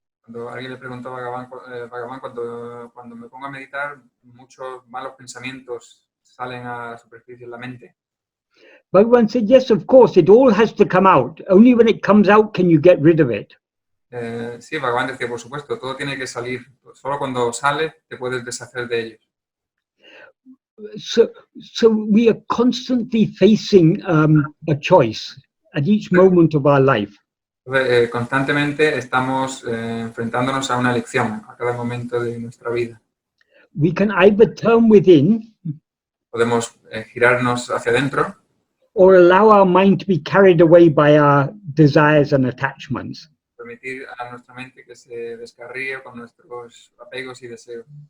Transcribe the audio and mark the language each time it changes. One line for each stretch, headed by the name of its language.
Spanish: Cuando alguien le preguntó a Bhagavan, cuando me pongo a meditar, muchos malos pensamientos salen a la superficie de la mente.
English: Bhagavan said, yes, of course, it all has to come out. Only when it comes out can you get rid of it.
Spanish: Sí, Bhagavan decía, por supuesto, todo tiene que salir. Solo cuando sale te puedes deshacer de ellos.
English: So we are constantly facing a choice at each moment of our life.
Spanish: Constantemente estamos enfrentándonos a una elección a cada momento de nuestra vida.
English: We can either turn within
Spanish: Podemos girarnos hacia adentro
English: or allow our mind to be carried away by our desires and attachments.
Spanish: permitir a nuestra mente que se descarríe con nuestros apegos y deseos.